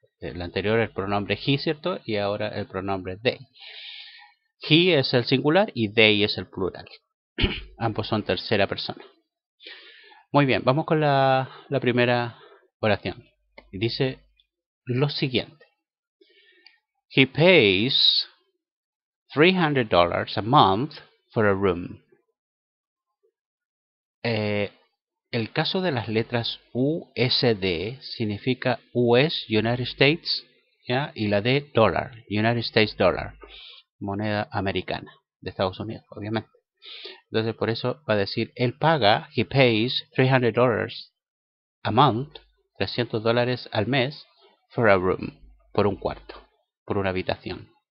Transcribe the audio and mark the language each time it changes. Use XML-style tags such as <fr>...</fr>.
<es>El anterior el pronombre he, ¿cierto? Y ahora el pronombre they. He es el singular y they es el plural. Ambos son tercera persona. Muy bien, vamos con la primera oración. Y dice lo siguiente.</es> <en>He pays $300 a month for a room.</en> <es>El caso de las letras USD significa US, United States, ¿ya? Y la D, dólar, United States Dollar, moneda americana de Estados Unidos, obviamente. Entonces por eso va a decir, él paga,</es> <en>he pays $300 a month,</en> <es>$300 al mes,</es> <en>for a room,</en> <es>por un cuarto, por una habitación.</es>